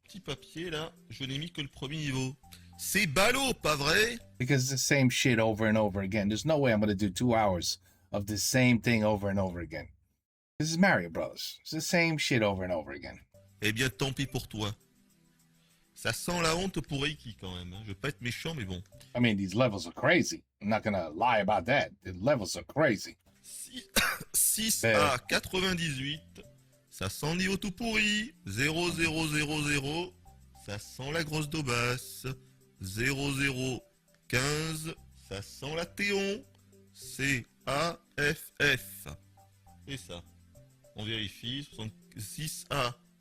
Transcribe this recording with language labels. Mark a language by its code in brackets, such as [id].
[fr] petit papier là, je n'ai mis que le premier niveau. C'est ballot, pas vrai? [en] Because it's the same shit over and over again. There's no way I'm going to do 2 hours of the same thing over and over again. This is Mario Brothers. It's the same shit over and over again. [fr] Eh bien, tant pis pour toi. Ça sent la honte pour Eiki quand même. Hein. Je veux pas être méchant, mais bon. [en] I mean, these levels are crazy. I'm not going to lie about that. The levels are crazy. [fr] 6 à 98. Ça sent le niveau tout pourri. 0, 0, 0, 0. Ça sent la grosse daubasse. 0, 0, 15. Ça sent la Théon. C, A, F, F. Et ça. On vérifie. 6A.